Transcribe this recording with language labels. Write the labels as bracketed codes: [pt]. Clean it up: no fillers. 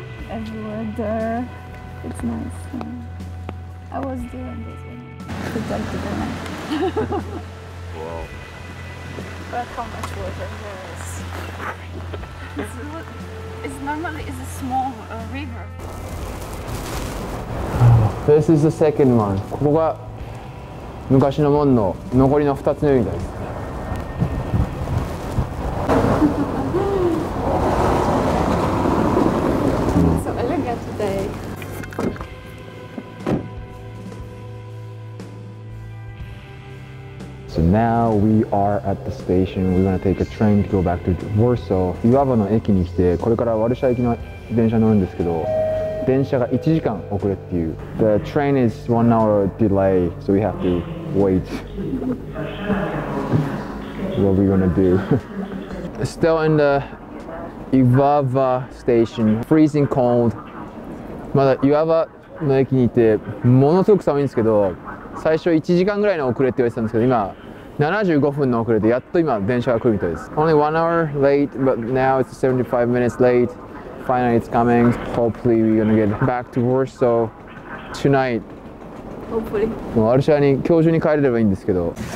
[en] everywhere there. It's nice. I was doing this one. To the Wow. But how much water there is? It's normally a small river. This is the second one. [ja] ここが昔の門の残りの2つのみたいです。 [en] So elegant today. So now we are at the station. We're gonna take a train to go back to Warsaw. [ja] 湯婆の駅に来て、これからワルシャワ行きの電車乗るんですけど、電車が1時間遅れっていう。 [en] The train is 1 hour delay, so we have to wait. What are we gonna do? Still in the Ivava Station, freezing cold. [ja] まだ岩場の駅にいてものすごく寒いんですけど、最初1時間ぐらいの遅れって言われてたんですけど、今75分の遅れでやっと今電車が来るみたいです。 [en] Only 1 hour late, but now it's 75 minutes late. Finally it's coming. Hopefully we're gonna get back to Warsaw tonight. Hopefully. [ja] もうワルシャワに今日中に帰れればいいんですけど。